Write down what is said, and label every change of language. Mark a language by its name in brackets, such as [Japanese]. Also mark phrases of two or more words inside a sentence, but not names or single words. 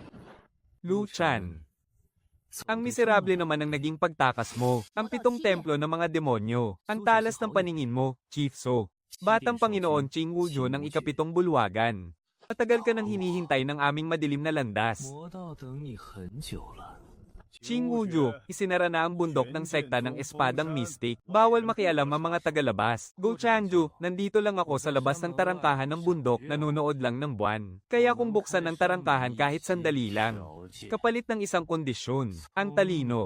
[Filipino] Lu Chan. Ang miserable naman ang naging pagtakas mo, ang 7 templo ng mga demonyo, ang talas ng paningin mo, Chief So. Batang Panginoon Ching Wuzhou ng ika-7 bulwagan. Matagal ka nang hinihintay ng aming madilim na landas. [Chinese] 魔道等你很久了。 [Filipino] Ching Wuzhou, isinara na ang bundok ng sekta ng Espadang Mystic. Bawal makialam ang mga tagalabas. Go Changju, nandito lang ako sa labas ng tarangkahan ng bundok, nanunood lang ng buwan. Kaya kung buksan ang tarangkahan kahit sandali lang. Kapalit ng isang kondisyon, ang talino.